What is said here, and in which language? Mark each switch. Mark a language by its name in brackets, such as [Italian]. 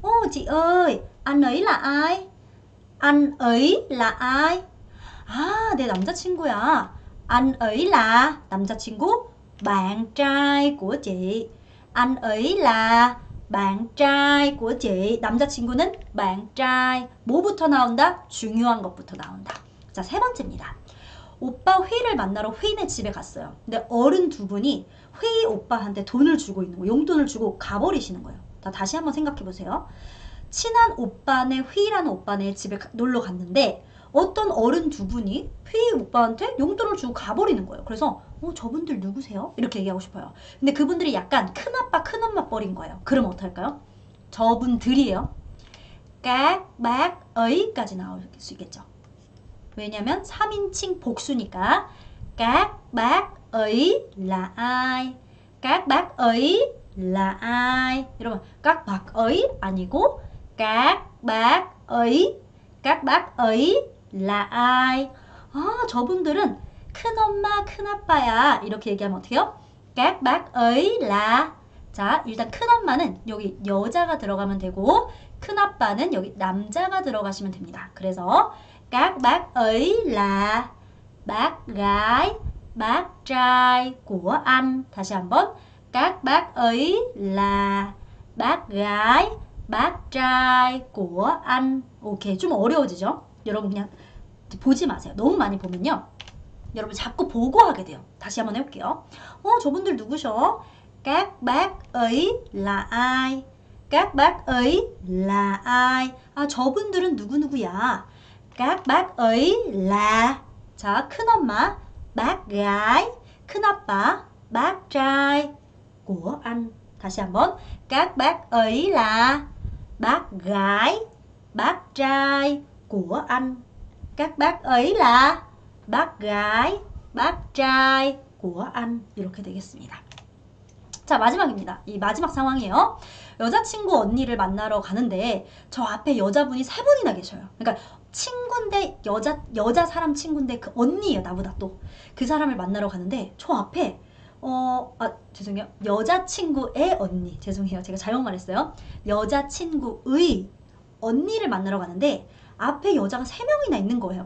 [Vietnamese] chị ơi, anh ấy là ai? Anh ấy là ai? [Korean] 내 남자친구야. [Vietnamese] Anh ấy là 남자친구, bạn trai của chị. Anh ấy là bạn trai của chị. [Korean] 남자친구는 bạn trai. 뭐부터 나온다? 중요한 것부터 나온다. 자, 세 번째입니다. 오빠 휘를 만나러 휘네 집에 갔어요. 근데 어른 두 분이 휘 오빠한테 돈을 주고 있는 거예요. 용돈을 주고 가버리시는 거예요. 다시 한번 생각해 보세요. 친한 오빠네 휘라는 오빠네 집에 놀러 갔는데 어떤 어른 두 분이 휘 오빠한테 용돈을 주고 가버리는 거예요. 그래서 저분들 누구세요? 이렇게 얘기하고 싶어요. 근데 그분들이 약간 큰아빠 큰엄마 뻘인 거예요. 그럼 어떡할까요? 저분들이에요. [Vietnamese] các bác ấy [Korean] 까지 나올 수 있겠죠. 왜냐면 3인칭 복수니까 [Vietnamese] các bác ấy là ai? các bác ấy là ai? [Korean] 여러분 [Vietnamese] các bác ấy [Korean] 아니고 [Vietnamese] các bác ấy. các bác ấy là ai? [Korean] 저분들은 큰엄마 큰아빠야. 이렇게 얘기하면 어떡해요? [Vietnamese] các bác ấy là. [Korean] 자, 일단 큰엄마는 여기 여자가 들어가면 되고 큰아빠는 여기 남자가 들어가시면 됩니다. 그래서 [Vietnamese] các bác ấy là bác gái, bác trai của anh. [Korean] 다시 한번 [Vietnamese] các bác ấy là bác gái, bác trai của anh. [Korean] 오케이, 좀 어려워지죠? 여러분 그냥 보지 마세요. 너무 많이 보면요 여러분 자꾸 보고 하게 돼요. 다시 한번 해볼게요. 저분들 누구셔? [Vietnamese] các bác ấy là ai? các bác ấy là ai? [Korean] 저분들은 누구누구야? [Vietnamese] các bác ấy là. 자, 큰엄마, bác gái, 큰아빠, bác trai của anh. [Korean] 다시 한번 [Vietnamese] các bác ấy là bác gái, bác trai của anh. các bác ấy là bác gái, bác trai của anh. [Korean] 이렇게 되겠습니다. 자, 마지막입니다. 이 마지막 상황이에요. 여자친구 언니를 만나러 가는데 저 앞에 여자분이 세 분이나 계셔요. 그러니까 친구인데 여자 사람 친구인데 그 언니예요. 나보다 또. 그 사람을 만나러 가는데 저 앞에 죄송해요. 여자친구의 언니. 죄송해요. 제가 잘못 말했어요. 여자친구의 언니를 만나러 가는데 앞에 여자가 3명이나 있는 거예요.